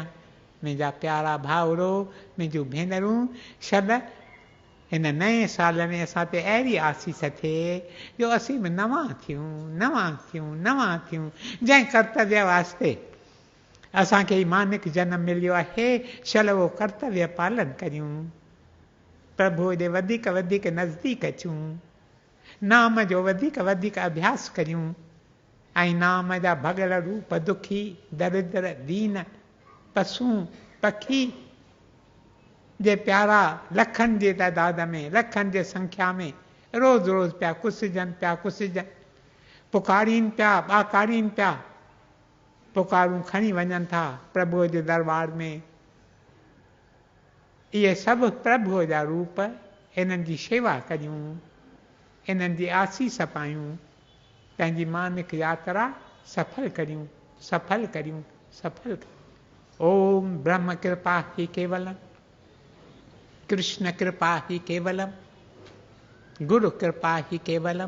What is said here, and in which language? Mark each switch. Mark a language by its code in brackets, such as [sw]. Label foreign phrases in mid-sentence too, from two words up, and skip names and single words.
[sd] मुंहिंजा प्यारा भाउरो, मुंहिंजूं भेनरूं, छॾ हिन नए साल में असां ते अहिड़ी आसीस थिए जो असीं बि नवां थियूं। जंहिं कर्तव्य वास्ते असांखे मानिक जनम मिलियो आहे, छल उहो कर्तव्य पालन करियूं, प्रभुअ जे वधीक वधीक नज़दीक अचूं, नाम जो वधीक वधीक अभ्यास करियूं। ऐं नाम जा भगल रूप दुखी दरिद्र दीन पशु पखी जे प्यारा लखनि जे तइदाद में लखनि जे संख्या में रोज़ रोज़ पिया कुसिजनि पुकारीनि पिया ॿाकारीनि पिया पुकारूं खणी वञनि था प्रभुअ जे दरबार में। इहे सभु प्रभुअ जा रूप, इन्हनि जी शेवा करियूं, इन्हनि जी आसीस पायूं, पंहिंजी मानिक यात्रा सफल करियूं सफल करियूं सफल करियूं। [sa] ओम ब्रह्म कृपा ही केवलम, कृष्ण कृपा ही केवलम, गुरु कृपा ही केवलम।